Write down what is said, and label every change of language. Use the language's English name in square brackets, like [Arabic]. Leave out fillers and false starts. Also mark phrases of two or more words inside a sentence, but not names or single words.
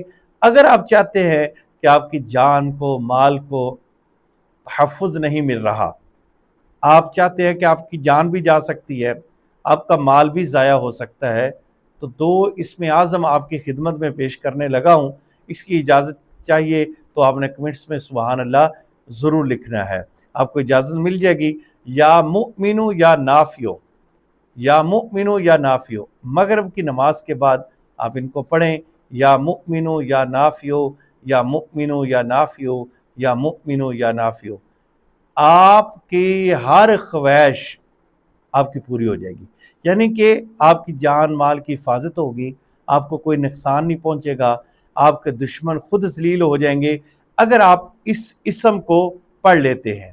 [Urdu] اگر آپ چاہتے ہیں کہ آپ کی جان کو، مال کو تحفظ نہیں مل رہا، آپ چاہتے ہیں کہ آپ کی جان بھی جا سکتی ہے، آپ کا مال بھی ضائع ہو سکتا ہے، تو دو اسم اعظم آپ کی خدمت میں پیش کرنے لگا ہوں، اس کی اجازت چاہیے تو آپ نے کمنٹس میں سبحان اللہ ضرور لکھنا ہے، آپ کو اجازت مل جائے گی۔ [Arabic] یا مؤمنو یا نافیو، یا مؤمنو یا نافیو, [Urdu] مغرب کی نماز کے بعد آپ ان کو پڑھیں, [Arabic] يا مؤمنو يا نافيو، يا مؤمنو يا نافيو، يا مؤمنو يا نافيو. [Urdu] آپ کی ہر خواہش آپ کی پوری ہو جائے گی، یعنی کہ آپ کی جان مال کی حفاظت ہوگی، آپ کو کوئی نقصان نہیں پہنچے گا، آپ کے دشمن خود ذلیل ہو جائیں گے اگر آپ اس اسم کو پڑھ لیتے ہیں.